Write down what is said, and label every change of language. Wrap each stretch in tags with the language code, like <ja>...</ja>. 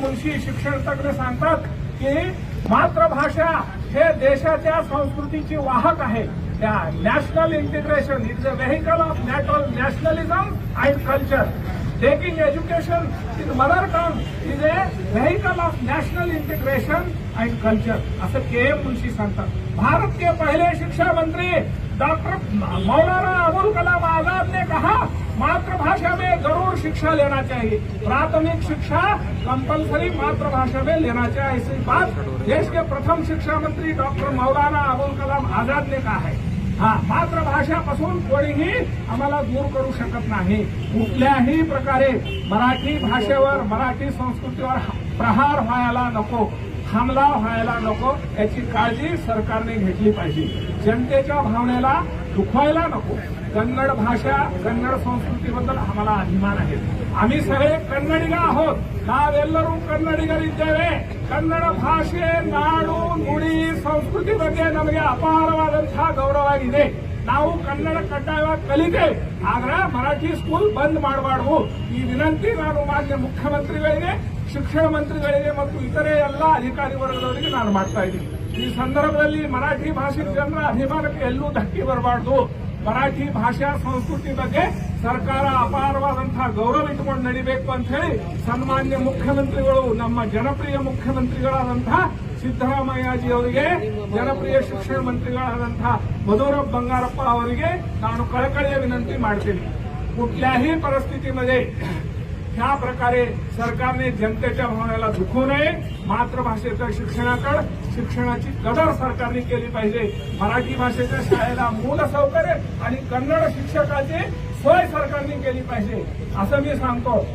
<mr>मुन्शी शिक्षण तज्ञ सांगतात की मातृभाषा हे देशाच्या संस्कृतीची वाहक आहे.</mr> <en>त्या national integration is a vehicle of nationalism and culture. Taking education in mother tongue is a vehicle of national integration and culture</en> <mr>असं</mr> <en>KM.</en> <mr>मुन्शी सांगतात.</mr> <hi>भारत के पहले शिक्षा मंत्री डॉक्टर मौलाना अबुल कलाम आजाद ने कहा मातृभाषा में जरूर शिक्षा लेना चाहिए, प्राथमिक शिक्षा कंपलसरी मातृभाषा में लेना चाहिए. ऐसी बात देश के प्रथम शिक्षा मंत्री डॉक्टर मौलाना अबुल कलाम आजाद ने कहा है.</hi> <mr>मातृभाषापासून कोणीही आम्हाला दूर करू शकत नाही. कुठल्याही प्रकारे मराठी भाषेवर, मराठी संस्कृतीवर प्रहार व्हायला नको, हमला व्हायला नको, याची काळजी सरकारने घेतली पाहिजे. जनतेच्या भावनेला दुखवायला नको. कन्नड भाषा, कन्नड संस्कृतीबद्दल आम्हाला अभिमान आहे. आम्ही सगळे कन्नडिಗ आहोत.</mr> <kn>ನಾವೆಲ್ಲರೂ ಕನ್ನಡಿಗರಿದ್ದೇವೆ. ಕನ್ನಡ ಭಾಷೆ, ನಾಡು, ನುಡಿ, ಸಂಸ್ಕೃತಿ ಬಗ್ಗೆ ನಮಗೆ ಅಪಾರವಾದಂತಹ ಗೌರವ ಇದೆ. ನಾವು ಕನ್ನಡ ಕಡ್ಡಾಯವಾಗಿ ಕಲಿತೆ, ಆದ್ರೆ ಮರಾಠಿ ಸ್ಕೂಲ್ ಬಂದ್ ಮಾಡಬಾರ್ದು. ಈ ವಿನಂತಿ ನಾನು ಮಾನ್ಯ ಮುಖ್ಯಮಂತ್ರಿಗಳಿಗೆ, ಶಿಕ್ಷಣ ಮಂತ್ರಿಗಳಿಗೆ ಮತ್ತು ಇತರೆ ಎಲ್ಲ ಅಧಿಕಾರಿ ವರ್ಗದವರಿಗೆ ನಾನು ಮಾಡ್ತಾ ಇದ್ದೀನಿ. ಈ ಸಂದರ್ಭದಲ್ಲಿ ಮರಾಠಿ ಭಾಷೆ ಜನರ ಅಭಿಮಾನಕ್ಕೆ ಎಲ್ಲೂ ಧಕ್ಕೆ ಬರಬಾರ್ದು. ಮರಾಠಿ ಭಾಷಾ ಸಂಸ್ಕೃತಿ ಬಗ್ಗೆ ಸರ್ಕಾರ ಅಪಾರವಾದಂತಹ ಗೌರವ ಇಟ್ಟುಕೊಂಡು ನಡಿಬೇಕು ಅಂತ ಹೇಳಿ ಸನ್ಮಾನ್ಯ ಮುಖ್ಯಮಂತ್ರಿಗಳು, ನಮ್ಮ ಜನಪ್ರಿಯ ಮುಖ್ಯಮಂತ್ರಿಗಳಾದಂತಹ ಸಿದ್ದರಾಮಯ್ಯಜಿ ಅವರಿಗೆ, ಜನಪ್ರಿಯ ಶಿಕ್ಷಣ ಮಂತ್ರಿಗಳಾದಂತಹ ಮಧು ಬಂಗಾರಪ್ಪ ಅವರಿಗೆ ನಾನು ಕಳಕಳಿಯ ವಿನಂती ಮಾಡ್ತೀನಿ.</kn> <mr>कुठल्याही परिस्थितीमध्ये ह्या प्रकारे सरकारने जनतेच्या भावनेला दुखवू नये. मातृभाषेच्या शिक्षणाची कदर सरकारने केली पाहिजे. मराठी भाषेच्या शाळेला मूलसौकर्य आणि कन्नड शिक्षकाची सोय सरकारने केली पाहिजे असं मी सांगतो.</mr>